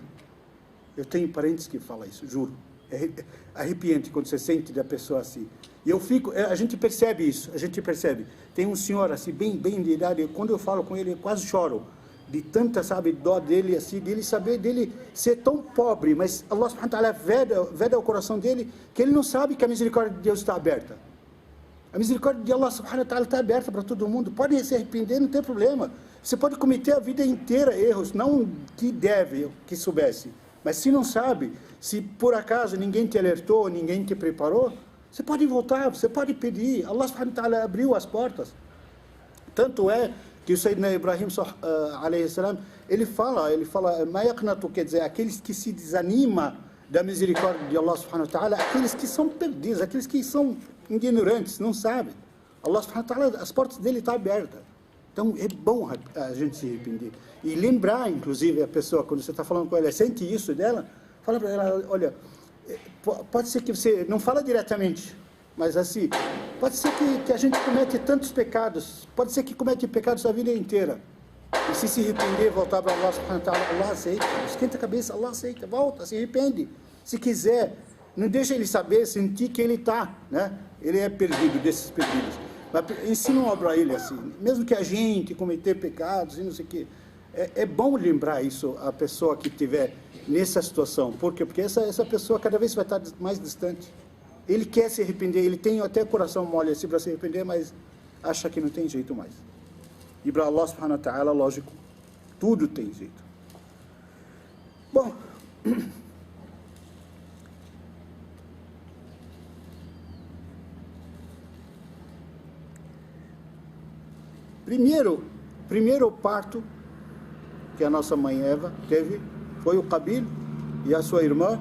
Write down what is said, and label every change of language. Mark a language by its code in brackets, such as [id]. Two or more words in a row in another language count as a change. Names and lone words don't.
[pt] Eu tenho parentes que falam isso, juro. É arrepiante quando você sente da pessoa assim. E a gente percebe isso, a gente percebe. Tem um senhor assim, bem de idade, quando eu falo com ele, eu quase choro. De tanta, dó dele, assim, dele saber dele ser tão pobre, mas [ar] الله سبحانه وتعالى [pt] veda o coração dele, que ele não sabe que a misericórdia de Deus está aberta. A misericórdia de [ar] الله سبحانه وتعالى [pt] está aberta para todo mundo. Pode se arrepender, não tem problema. Você pode cometer a vida inteira erros, não que deve, que soubesse. Mas se não sabe, se por acaso ninguém te alertou, ninguém te preparou, você pode voltar, você pode pedir. [ar] الله سبحانه وتعالى [pt] abriu as portas. Tanto é que o Sayyidina Ibrahim, [ar] عليه السلام, [pt] ele fala, [ar] ما يقنط, [pt] quer dizer, aqueles que se desanimam da misericórdia de [ar] الله سبحانه وتعالى, [pt] aqueles que são perdidos, aqueles que são ignorantes, não sabem. [ar] الله سبحانه وتعالى, [pt] as portas dele estão abertas. Então é bom a gente se arrepender. E lembrar, inclusive, a pessoa, quando você está falando com ela, sente isso dela, fala para ela, olha, pode ser que você, não fala diretamente, mas assim, pode ser que a gente comete tantos pecados, pode ser que comete pecados a vida inteira. E se arrepender, voltar para [ar] الله سبحانه وتعالى, [pt] Allah aceita. Esquenta a cabeça, Allah aceita, volta, se arrepende. Se quiser, não deixa ele saber, sentir que ele está, né? Ele é perdido, desses perdidos. Mas ensina para ele assim, mesmo que a gente cometer pecados e não sei o quê, é bom lembrar isso a pessoa que estiver nessa situação. Por quê? Porque essa pessoa cada vez vai estar mais distante. Ele quer se arrepender, ele tem até coração mole assim para se arrepender, mas acha que não tem jeito mais. E para [ar] الله سبحانه وتعالى, [pt] lógico, tudo tem jeito. Bom, primeiro parto que a nossa mãe Eva teve foi o Qabil e a sua irmã.